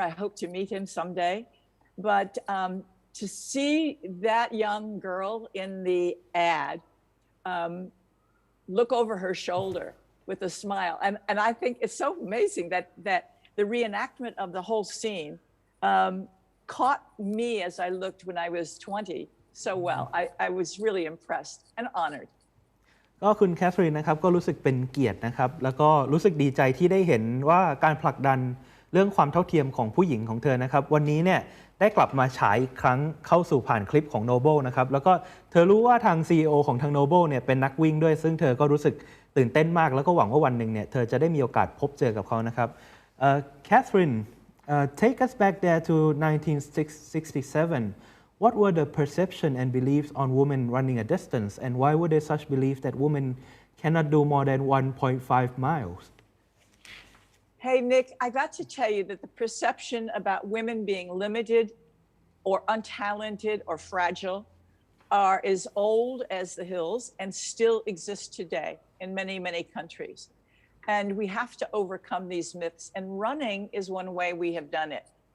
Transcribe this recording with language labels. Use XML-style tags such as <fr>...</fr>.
<en>I hope to meet him someday. But to see that young girl in the ad look over her shoulder with a smile, and I think it's so amazing that the reenactment of the whole scene caught me as I looked when I was 20 so well. I was really impressed and honored.</en> <th>ก็คุณแคทเธอรีนนะครับก็รู้สึกเป็นเกียรตินะครับแล้วก็รู้สึกดีใจที่ได้เห็นว่าการผลักดันเรื่องความเท่าเทียมของผู้หญิงของเธอนะครับวันนี้เนี่ยได้กลับมาฉายอีกครั้งเข้าสู่ผ่านคลิปของ Noble นะครับแล้วก็เธอรู้ว่าทาง CEO ของทาง Noble เนี่ยเป็นนักวิ่งด้วยซึ่งเธอก็รู้สึก ตื่นเต้นมากแล้วก็หวังว่าวันหนึ่งเนี่ยเธอจะได้มีโอกาสพบเจอกับเขานะครับ</th> <en>Catherine, take us back there to 1967.What were the perception and beliefs on women running a distance, and why were there such beliefs that women cannot do more than 1.5 miles? Hey, Nick, I got to tell you that the perception about women being limited or untalented or fragile are as old as the hills and still exist today in many countries. And we have to overcome these myths, and running is one way we have done it.</en>